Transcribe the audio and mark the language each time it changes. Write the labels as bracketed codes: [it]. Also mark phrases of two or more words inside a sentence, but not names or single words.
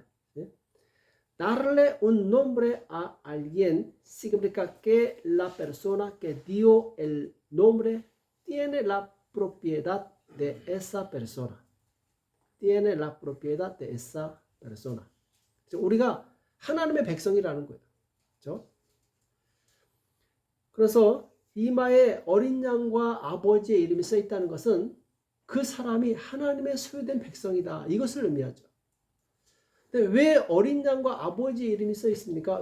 [es] ¿Sí? Darle un nombre a alguien significa que la persona que dio el nombre tiene la propiedad de esa persona. tiene la propiedad de esa persona. [ko] 우리가 하나님의 백성이라는 거예요. 그렇죠? 그래서 이마에 어린 양과 아버지의 이름이 써 있다는 것은 그 사람이 하나님의 소유된 백성이다. 이것을 의미하죠. 근데 왜 어린 양과 아버지의 이름이 써 있습니까?